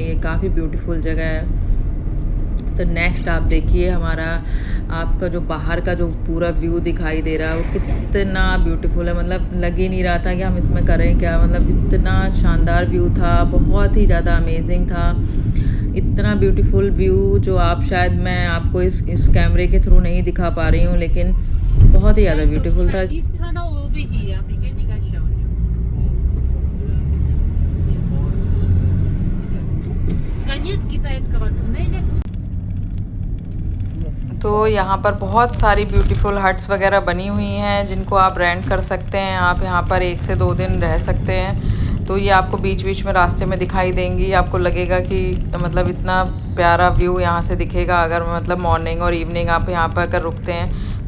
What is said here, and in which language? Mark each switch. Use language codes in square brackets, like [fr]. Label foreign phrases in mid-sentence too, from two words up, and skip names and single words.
[hi] ये काफ़ी ब्यूटीफुल जगह है। तो नेक्स्ट आप देखिए, हमारा आपका जो बाहर का जो पूरा व्यू दिखाई दे रहा है वो कितना ब्यूटीफुल है। मतलब लग ही नहीं रहा था कि हम इसमें करें क्या, मतलब इतना शानदार व्यू था, बहुत ही ज़्यादा अमेजिंग था। इतना ब्यूटीफुल व्यू जो आप शायद मैं आपको इस कैमरे के थ्रू नहीं दिखा पा रही हूँ, लेकिन बहुत ही ज़्यादा ब्यूटीफुल था। [en] This tunnel will be here, beginning I showed you. [ru] Конец китайского туннеля. [hi] तो यहाँ पर बहुत सारी [en] beautiful huts [hi] वगैरह बनी हुई हैं जिनको आप रेंट कर सकते हैं। आप यहाँ पर 1 से 2 दिन रह सकते हैं। तो ये आपको बीच बीच में रास्ते में दिखाई देंगी। आपको लगेगा कि मतलब इतना प्यारा व्यू यहाँ से दिखेगा अगर मतलब मॉर्निंग और इवनिंग आप यहाँ पर अगर रुकते हैं।